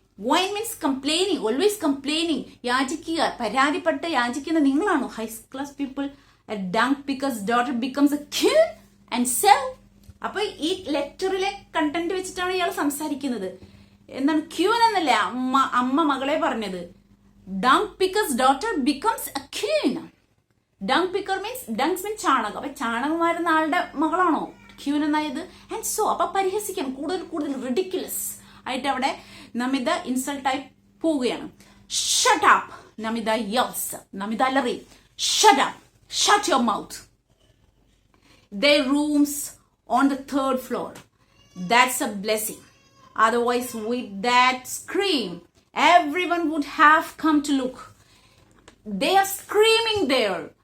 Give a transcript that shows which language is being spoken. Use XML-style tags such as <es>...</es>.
<en>whine means complaining, always complaining,</en> <ml>യാചിക്കുക, പരാതിപ്പെട്ട് യാചിക്കുന്ന നിങ്ങളാണോ</ml> <en>High class people? A dung picker's daughter becomes a queen and so.</en> <ml>അപ്പൊ ഈ ലെറ്ററിലെ content വെച്ചിട്ടാണ് ഇയാൾ സംസാരിക്കുന്നത്. എന്താണ് ക്യൂൻ എന്നല്ലേ അമ്മ മകളെ പറഞ്ഞത്.</ml> <en>dung picker's daughter becomes a queen. dung picker means ചാണകം.</en> <ml>അപ്പൊ ചാണകം വാരുന്ന ആളുടെ മകളാണോ ക്യൂൻ എന്നായത്? ആൻഡ് സോ അപ്പൊ പരിഹസിക്കാൻ കൂടുതൽ റിഡിക്കുലസ് ആയിട്ട് അവിടെ നമിത ഇൻസൾട്ടായി പോവുകയാണ്.</ml> <en>Shut up, Namitha yells.</en> <ml>നമിത അലറി,</ml> <en>Shut up, shut your mouth. Their rooms on the 3rd floor. That's a blessing. Otherwise, with that scream, everyone would have come to look. They are screaming there.</en>